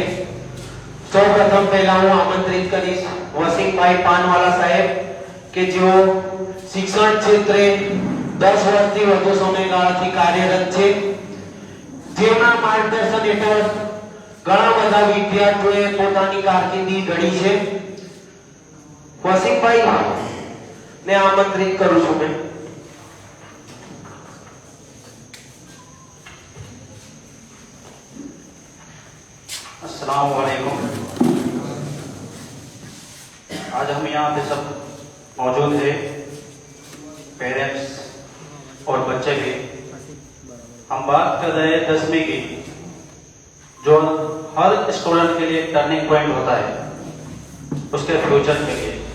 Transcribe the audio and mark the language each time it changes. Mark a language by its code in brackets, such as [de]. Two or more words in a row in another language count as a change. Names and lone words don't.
[gu] સૌપ્રથમ પહેલા હું આમંત્રિત કરીશ વસીમભાઈ પાનવાલા સાહેબ કે જેઓ શિક્ષણ ક્ષેત્રે 10 વર્ષથી વધુ સમયગાળાથી કાર્યરત છે, જેમના માર્ગદર્શન હેઠળ ઘણા બધા વિદ્યાર્થીઓએ પોતાની કારકિર્દી ઘડી છે। વસીમભાઈ ને આમંત્રિત કરું છું મેં। [ar] السلام عليكم. [hi] आज हम यहाँ पे सब मौजूद हैं, पेरेंट्स और बच्चे भी। हम बात कर रहे हैं 10वीं की, जो हर स्टूडेंट के लिए [en] turning point [hi] होता है उसके फ्यूचर के लिए।